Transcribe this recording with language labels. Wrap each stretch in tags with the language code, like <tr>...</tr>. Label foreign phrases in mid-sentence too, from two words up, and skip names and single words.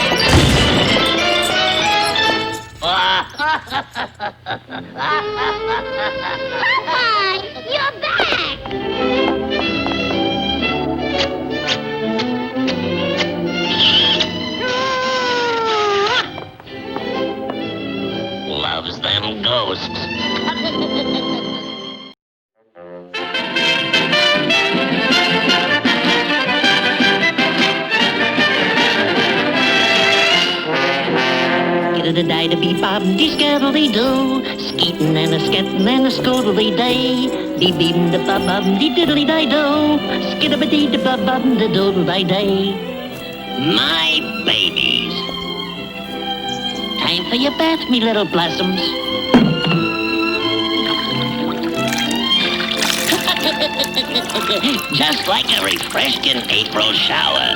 <en>Popeye! You're back! Loves them ghosts. Skittle-die-da-bee-bob-dee-skiddle-dee-doo, skeetin' and a-skettin' and a-scoodle-dee-day, dee-beem-da-bob-bob-dee-diddle-dee-do, skidda-ba-dee-da-bob-bob-da-doodle-dee-day. My babies. Time for your bath, me little blossoms. Just like a refreshing April shower.</en>